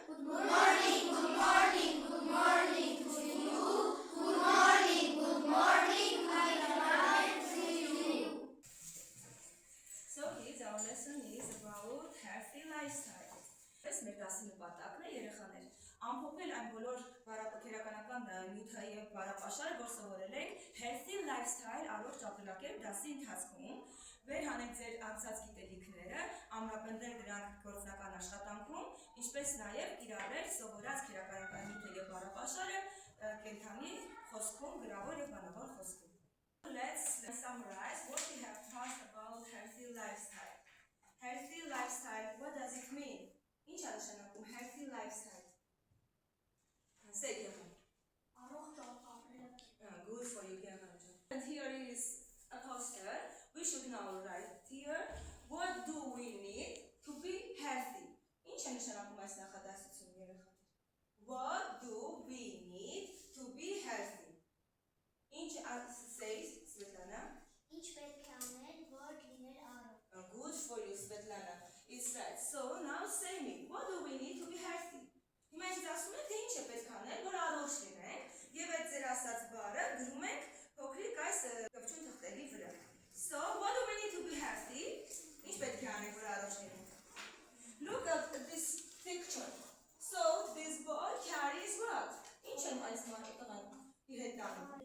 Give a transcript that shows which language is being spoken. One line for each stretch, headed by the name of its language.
English: Good morning, good morning, good morning to you. Good morning, my friend to you. So kids, our lesson is about healthy lifestyle.
Armenian: Այս մեր դասի նպատակն է երեխաներ ամփոփել այն բոլոր բարապաշարական նյութը եւ բարապաշարը, որ սովորել ենք healthy lifestyle առողջ ապրելակերպ դասի ընթացքում։ Վերհանենք ձեր անցած գիտելիքները, ամրապնդել դրանք գործնական աշխատանքում, ինչպես նաև կիրառել սովորած քերականական նյութը եւ բարապաշարը կենդանի խոսքում, գրավոր եւ բանավոր խոսքում։
English: Let's summarize what we have talked about healthy lifestyle. Healthy lifestyle, what does it mean?
Armenian: Ինչ է նշանակում healthy lifestyle?
English: Say German. Good for you, German. And here is a poster. We should now write here what do we need to be healthy.
Armenian: Ինչ է նշանակում այս նախադասությունը երեխաներ?
English: What do we need to be healthy?
Armenian: Ինչ
English: says Svetlana?
Armenian: Ինչ պետք է անել, որ լինել առողջ։
English: Good for you, Svetlana. It's right. So now say me, what do we need to be healthy?
Armenian: Հիմա ինձ ասում եք, թե ինչ է պետք անել, որ առողջ լինենք, եւ այդ ձեր ասած բառը գրում ենք փոքրիկ այս կպչուն թղթերի վրա։
English: So what do we need to be healthy?
Armenian: Ինչ պետք է անենք, որ առողջ լինենք?
English: Look at this picture. So this boy carries what?
Armenian: Ինչ են այս մարդը իր հետ տանում?